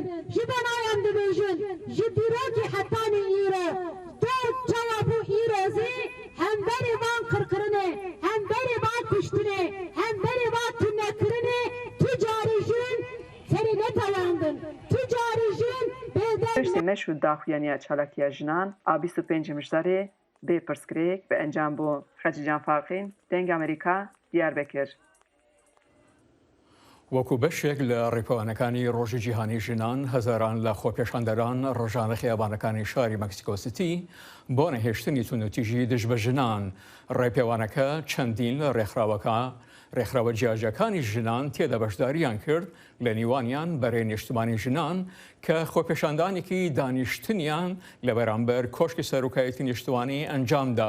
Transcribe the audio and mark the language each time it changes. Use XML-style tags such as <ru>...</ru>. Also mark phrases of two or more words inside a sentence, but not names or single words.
<ku>Ji benayan dibêjin, ji dîrokî hetanê îro, tu çawa bû îrozî, hemberê van qirkirinê, hemberê van kuştinê, hemberê van tûnekirinê, tu carî jin serî netewandin, tu carî jin bêdeng. Piştî meşû daxuyaniya çalakiya jinan a 25 mijdarê bê pirsgirêk bi encam bû. Xecî Can Farqîn, Deng Amerîka, Diyarbekir.</ku> <ckb>وەکو بەشێک لە ڕێپەوانەکانی ڕۆژی جیهانی ژنان هەزاران لە خۆپێشاندەران ڕۆژانە خیابانەکانی شاری مەکسیکۆسیتی بۆ نەهێشتنی تونوتیژی دژ بە ژنان. ڕێپێوانەکە چەندین لە ڕێکخراوە جیاجەکانی ژنان تێدا بەشداریان کرد لە نیوانیان بەرەی نیشتمانی ژنان کە خۆپێشاندانێکی دانیشتنیان لە بەرامبەر کۆشکی سەرۆکایەتی نیشتوانی ئەنجامدا.</ckb>